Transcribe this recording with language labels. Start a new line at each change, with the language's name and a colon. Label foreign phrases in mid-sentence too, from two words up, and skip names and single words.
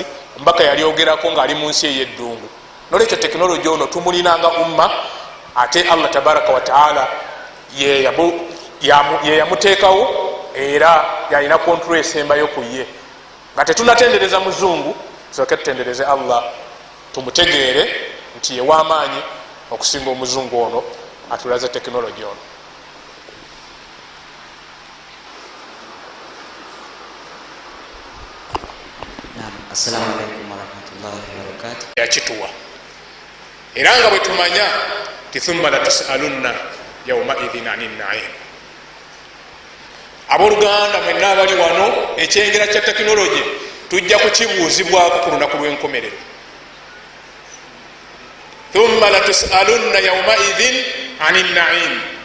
Ganda: Omubaka yalyogerako ng'ali mu nsi ey'eddungu. Nolwekyo tekinologi ono tumulinanga umma, ate Allah
Arabic: تبارك وتعالى
Ganda: ye yamuteekawo era yalina kontrol esembayo ku ye. Nga tetunatendereza muzungu, soke tutendereze Allah, tumutegeere nti ye w'amaanyi okusinga omuzungu ono atulaze tekinologi ono.
Arabic: السلام عليكم ورحمة الله وبركاته.
Ganda: Yakituwa era nga bwe tumanya ti
Arabic: ثم لتسألن يومئذ عن النعيم.
Ganda: Abooluganda mwenna abali wano, ekyengera kya tekinologi tujja kukibuuzibwako ku lunaku lw'enkomerero.
Arabic: ثم لتسألن يومئذ عن النعيم.